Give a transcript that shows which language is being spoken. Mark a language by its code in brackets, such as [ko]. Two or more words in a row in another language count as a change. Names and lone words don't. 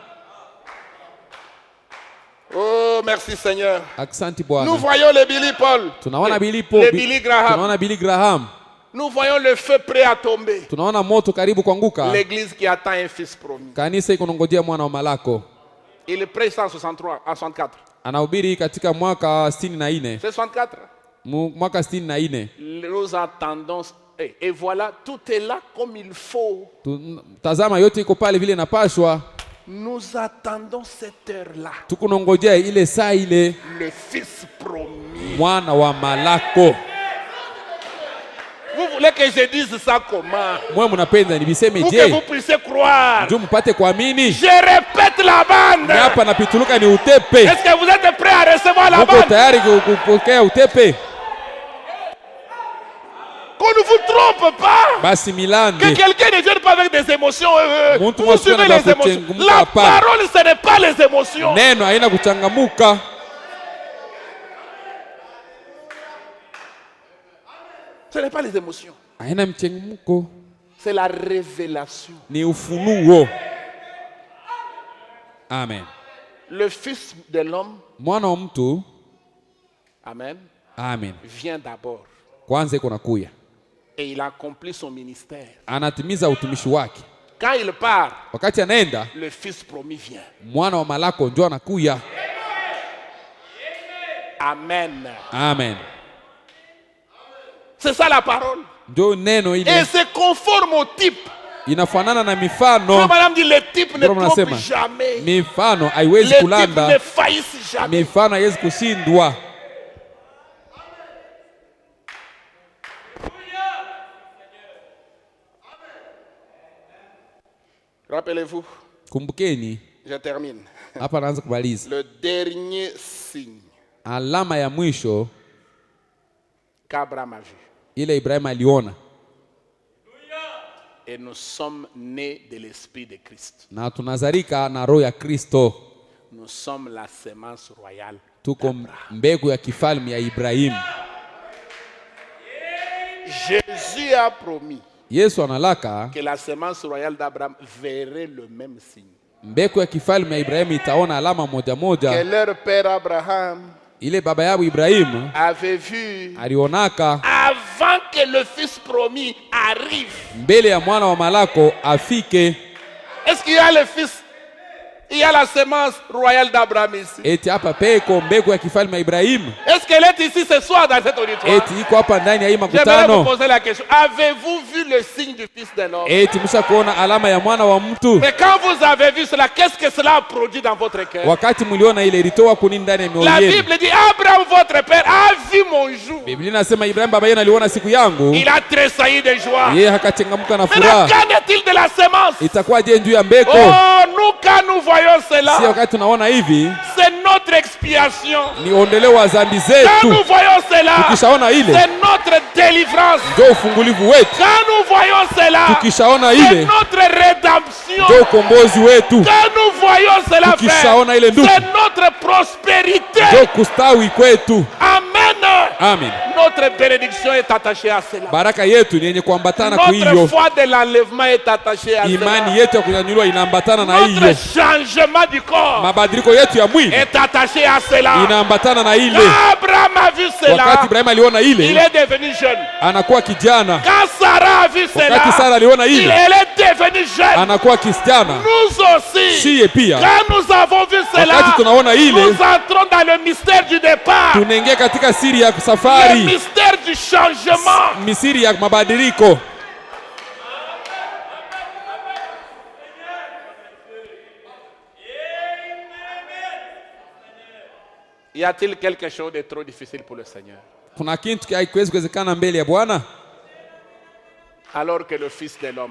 [fr] Oh, merci Seigneur. [sw] Asante [fr] Nous [sw] Bwana. [fr] voyons le Billy Paul, [sw] Tunaona [fr] le Billy Graham. [sw] Tunaona Billy Graham. [fr] Nous voyons le feu prêt à tomber. [sw] Tunaona moto karibu kuanguka. [fr] L'église qui attend un fils promis. [sw] Kanisa iko nangojea mwana wa malako. [fr] Il prêche en 63, en 64. [sw] Anahubiri katika mwaka 64. [fr] C'est 64. [sw] Mwaka 64. [fr] Nous attendons. Et voilà, tout est là comme il faut. [sw] Tazama yote iko pale vile inapaswa. [fr] Nous attendons cette heure-là. [sw] Tukunongojea ile saa ile. [fr] Le fils promis. [sw] Mwana wa malako. [fr] Vous voulez que je dise ça comment? [sw] Mwe mnapenda nibiseme [fr] Pour que je? vous puissiez croire. [sw] Ndio mpate kuamini. [fr] Je répète la bande. [sw] Hapa napituluka ni utepe. [fr] Est-ce que vous êtes prêts à recevoir la [sw] Uko [fr] bande? [sw] tayari kupokea utepe? [fr] Qu'on ne vous trompe pas. [sw] Basi milande. [fr] Que quelqu'un ne vienne pas avec des émotions. Vous suivez les émotions. La La parole, ce n'est pas les émotions. [sw] Neno haina kuchangamuka. [fr] Ce n'est pas les émotions. [sw] Haina mchangamuko. [fr] C'est la révélation. [sw] Ni ufunuo. Amen. [fr] Le Fils de l'homme, [sw] Mwana wa mtu, amen, amen, [fr] vient d'abord. [sw] kwanza iko nakuya. [fr] Et il accomplit son ministère. [sw] Anatimiza utumishi wake. [fr] Quand il part, [sw] Wakati anaenda, [fr] le Fils promis vient. [sw] mwana wa malako ndio anakuya. Amen. Amen. [fr] C'est ça la parole. [sw] Ndio neno [fr] Et [sw] ile [fr] c'est conforme au type. [sw] inafanana na [fr] Frère [sw] mifano. [fr] Madame dit, le type ne [sw] Ndio [fr] trompe [sw] mnasema [fr] jamais. [sw] mifano haiwezi [fr] Les types ne [sw] kulanda, [fr] faillissent jamais. [sw] mifano haiwezi kushindwa. [fr] Rappelez-vous, [sw] Kumbukeni, [fr] je termine. [sw] hapa naanza kumaliza. [fr] Le dernier signe [sw] Alama ya mwisho [fr] qu'Abraham a vu. [sw] ile Ibrahim aliona, [fr] Et nous sommes nés de l'Esprit de Christ. [sw] na tunazarika na roho ya Kristo. [fr] Nous sommes la sémence royale. [sw] Tuko mbegu ya kifalme ya Ibrahim. [fr] Jésus a promis [sw] Yesu analaka [fr] que la sémence royale d'Abraham verrait le même signe. [sw] mbegu ya kifalme ya Ibrahim itaona alama moja [fr] Que [sw] moja. [fr] leur père Abraham [sw] Ile baba yao Ibrahim [fr] avait vu [sw] alionaka [fr] avant que le fils promis arrive. [sw] mbele ya mwana wa malako afike. [fr] Est-ce qu'il y a le fils? Il y a la sémence royale d'Abraham ici. [sw] Eti hapa peko mbegu ya kifalme ya Ibrahim. [fr] Est-ce qu'elle est ici ce soir dans cet auditoire? [sw] Eti iko hapa ndani ya hii [fr] J'aimerais vous [sw] makutano. [fr] poser la question. Avez-vous vu le signe du fils d'un homme? [sw] Eti msha kuona alama ya mwana wa mtu. [fr] Mais quand vous avez vu cela, qu'est-ce que cela a produit dans votre cœur? [sw] Wakati mliona ile ilitoa kuni ndani ya mioyo [fr] La [sw] yenu. [fr] Bible dit, Abraham, votre père, a vu mon jour. [sw] Biblia inasema Ibrahim baba yenu aliona siku yangu. [fr] Il a tressailli de joie. [sw] Yeye akachangamka na [fr] Maintenant, [sw] furaha. [fr] qu'en est-il de la sémence? [sw] Itakuwaje juu ya mbeko? [fr] Oh, nous, quand nous voyons [sw] Si [fr] cela, [sw] wakati tunaona hivi [fr] c'est notre expiation. [sw] ni ondoleo wa dhambi [fr] Quand nous [sw] zetu. [fr] voyons cela, [sw] Tukishaona ile [fr] c'est notre délivrance. [sw] ndio ufungulivu wetu. [fr] Quand nous voyons cela, [sw] Tukishaona [fr] c'est [sw] ile [fr] notre rédemption. [sw] ndio ukombozi wetu. [fr] Quand nous voyons cela faire, [sw] Tukishaona ile ndugu [fr] c'est notre prospérité. [sw] ndio kustawi kwetu. Amen. Amen. [fr] Notre bénédiction est attachée à cela. [sw] Baraka yetu ni yenye kuambatana kwa [fr] Notre [sw] hiyo. [fr] foi de l'enlèvement est attachée à [sw] Imani [fr] cela. [sw] yetu ya kunyanyuliwa inaambatana na hiyo. [fr] Notre changement du corps [sw] Mabadiliko yetu ya mwili [fr] est attaché à cela. [sw] inaambatana na ile. [fr] Quand Abraham a vu cela, [sw] Wakati Ibrahim aliona [fr] il [sw] ile, [fr] est devenu jeune. [sw] anakuwa kijana. [fr] Quand Sarah a vu cela, [sw] Wakati Sara aliona ile, [fr] elle est devenue jeune. [sw] anakuwa kisichana. [fr] Nous aussi, [sw] Siye pia, [fr] quand nous avons vu cela, [sw] wakati tunaona ile, [fr] nous entrons dans le mystère du départ, [sw] tunaingia katika siri ya [fr] le [sw] safari, [fr] mystère du changement. [sw] misiri ya mabadiliko. [fr] Y a-t-il quelque chose de trop difficile pour le Seigneur? [sw] Kuna kitu hakiwezi kuwezekana mbele ya Bwana? [fr] Alors que le Fils de l'homme